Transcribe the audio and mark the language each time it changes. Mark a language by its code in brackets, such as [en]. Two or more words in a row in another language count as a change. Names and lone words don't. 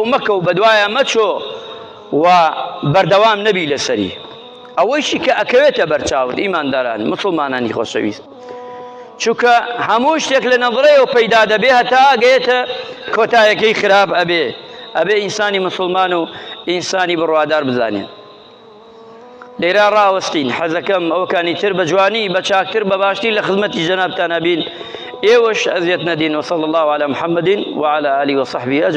[ckb] مەکە و بەدوایە مەچۆ و بەردەوام نەبی لەسەری ئەوەیشی کە ئەکەوێتە بەرچاوت ئیمانداران مسڵمانانی خۆشەویست چونکە هەموو شتێک لە نەظرەیەوە پەیدا دەبێ هەتا ئەگەیەتە کۆتایەکەی خراپ ئەبێ ئینسانی مسلمان و ئینسانی بڕوادار بزانێن لێرا ڕاوەستین حەزەکەم ئەوەکانی تر بە جوانی بە چاکتر بە باشتر لە خزمەتی جەنابتان ئەبین ئێوەش ئەزیەت نەدین [ar] وصلی الله على محمد وعلى آله وصحبه أجمعين